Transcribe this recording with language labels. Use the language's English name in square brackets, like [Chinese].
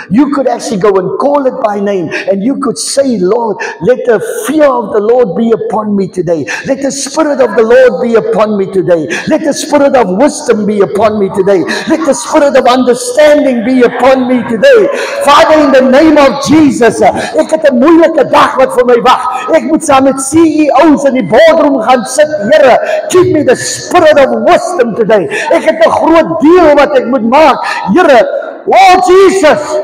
[English] You could actually go and call it by name. And you could say, Lord, let the fear of the Lord be upon me today. Let the Spirit of the Lord be upon me today. Let the Spirit of wisdom be upon me today. Let the Spirit of understanding be upon me today. Father, in the name of Jesus, [Afrikaans] ek het 'n moeilike dag wat vir my wag. Ek moet saam met CEO's in die boardroom gaan sit. [English] Here, give me the Spirit of wisdom today. [Afrikaans] Ek het 'n groot deel wat ek moet maak. Here, oh Jesus.